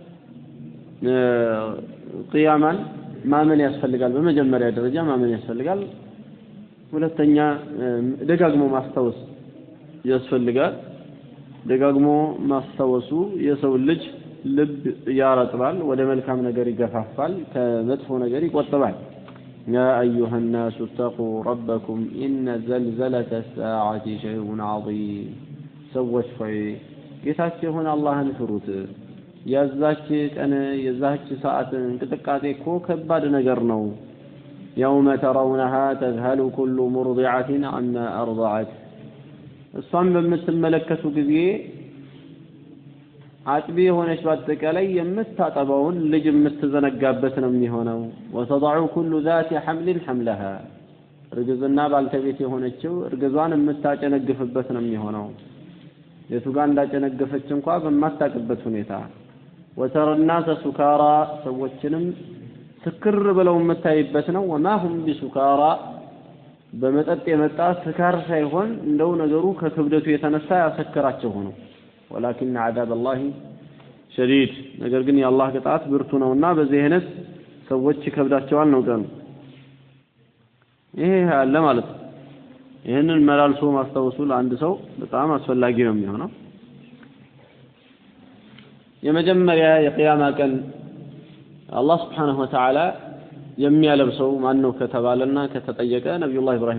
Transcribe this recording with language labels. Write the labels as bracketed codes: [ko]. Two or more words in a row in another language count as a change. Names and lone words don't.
[am] ቂያማን ማመን ያስፈልጋል በመጀመሪያ ደረጃ ማመን ያስፈልጋል ሁለተኛ ደጋግሞ ማስታወስ ያስፈልጋል ደጋግሞ ማስታወሱ የሰው ልጅ ልብ ያረጥባል ወደ መልካም ነገር ይገፋፋል ከመጥፎ ነገር ይቆጥባል [ar] يا أيها الناس اتقوا ربكم إن زلزلة الساعة شيء عظيم سوّش في [am] ጌታችሁን አላህን ፍሩት ያዛች ቀን የዛች ሰዓት እንቅጥቃጤ እኮ ከባድ ነገር ነው [ar] يوم ترونها تذهل كل مرضعة عما أرضعت [am] እሷን በምትመለከቱ ጊዜ አጥቢ ሆነች በአጠቃላይ የምታጠባውን ልጅ የምትዘነጋበት ነው የሚሆነው [ar] وتضع كل ذات حمل حملها [am] እርግዝና ባልተቤት የሆነችው እርግዟን የምታጨነግፍበት ነው የሚሆነው የቱጋን እንዳጨነገፈች እንኳን በማታቀበት ሁኔታ [ar] وترى الناس سكارى [am] ሰዎችንም ስክር ብለው የምታይበት ነው [ar] وما هم بسكارى [am] በመጠጥ የመጣ ስካር ሳይሆን እንደው ነገሩ ከክብደቱ የተነሳ ያሰከራቸው ሆኖ [ar] ولكن عذاب الله شديد [am] ነገር ግን የአላህ ቅጣት ብርቱ ነውና በዚህ አይነት ሰዎች ከብዳቸዋል ነው ቀኑ ይሄ አለ ማለት ነው ይሄንን መላልሶ ማስታወሱ ለአንድ ሰው በጣም አስፈላጊ ነው የሚሆነው የመጀመሪያ የቂያማ ቀን አላህ [ar] سبحانه وتعالى [am] የሚያለብሰው ማን ነው ከተባለና ከተጠየቀ ነብዩላህ ኢብራሂም